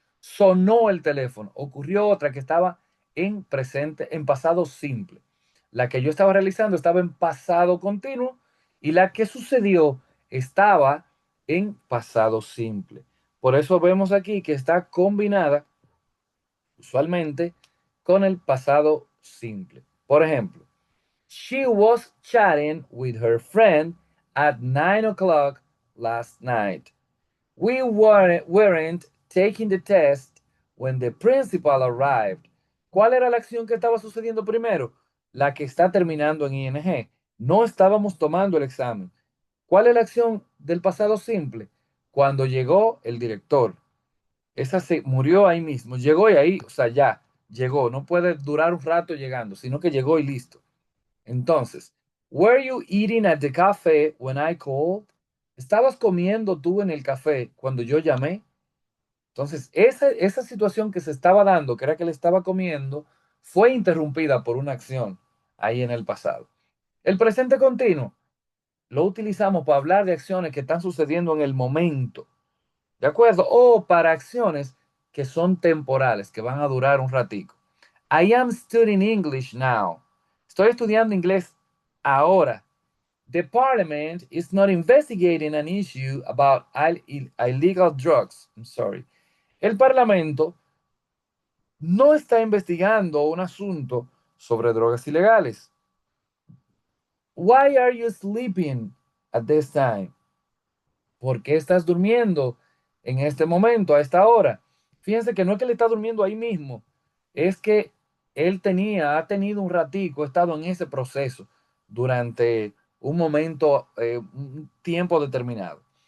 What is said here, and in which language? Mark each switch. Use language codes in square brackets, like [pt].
[es] Sonó el teléfono. Ocurrió otra que estaba en presente, en pasado simple. La que yo estaba realizando estaba en pasado continuo y la que sucedió estaba en pasado simple. Por eso vemos aquí que está combinada usualmente con el pasado simple. Por ejemplo, [en] she was chatting with her friend at 9 o'clock last night. We weren't taking the test when the principal arrived. [es] ¿Cuál era la acción que estaba sucediendo primero? La que está terminando en ing. No estábamos tomando el examen. ¿Cuál es la acción del pasado simple? Cuando llegó el director. Esa se murió ahí mismo, llegó y ahí, o sea, ya, llegó. No puede durar un rato llegando, sino que llegó y listo. Entonces, [en] were you eating at the cafe when I called? [es] ¿Estabas comiendo tú en el café cuando yo llamé? Entonces, esa situación que se estaba dando, que era que le estaba comiendo, fue interrumpida por una acción ahí en el pasado. El presente continuo lo utilizamos para hablar de acciones que están sucediendo en el momento, ¿de acuerdo? O para acciones que son temporales, que van a durar un ratico. [en] I am studying English now. [es] Estoy estudiando inglés ahora. [en] The parliament is not investigating an issue about illegal drugs. I'm sorry. [es] El parlamento no está investigando un asunto sobre drogas ilegales. [en] Why are you sleeping at this time? [es] ¿Por qué estás durmiendo en este momento, a esta hora? Fíjense que no es que le está durmiendo ahí mismo, es que ha tenido un ratico, ha estado en ese proceso durante un momento, un tiempo determinado.